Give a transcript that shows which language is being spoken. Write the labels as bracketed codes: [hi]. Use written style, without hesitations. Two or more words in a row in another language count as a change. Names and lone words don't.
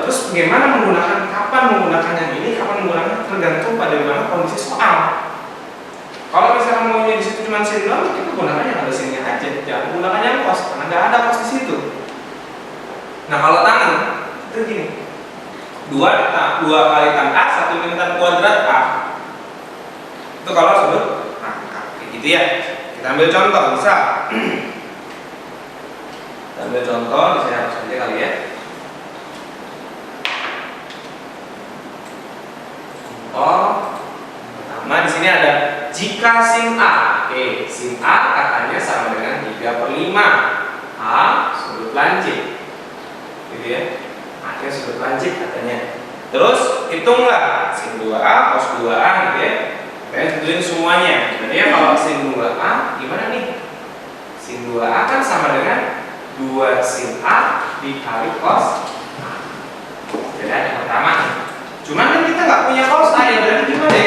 [id] Terus bagaimana menggunakan, kapan menggunakannya ini, kapan menggunakannya tergantung pada bagaimana kondisi soal. Kalau misalnya maunya di situ cuma sin doang, kita gunakan yang ada sinnya aja. Jangan gunakan yang cos karena nggak ada cos di situ. Nah kalau tangan itu gini. 2 kali tan A, 1 min tan kuadrat A. Itu kalau sudut rangkap kayak gitu ya. Kita ambil contoh misal. Kita ambil contoh di sini harus aja kali ya. Contoh pertama di sini ada jika sin A. Oke, sin A katanya sama dengan 3/5 A sudut lancip. Gitu ya. Akhirnya sudut lancip katanya. Terus hitunglah sin 2A cos 2A gitu ya. Kita tentuin semuanya. Jadi ya kalau sin 2A gimana nih? Sin 2A kan sama dengan 2 sin A dikali cos A. Jadi yang pertama. Cuman kan kita nggak punya cos A ya, berarti gimana ya?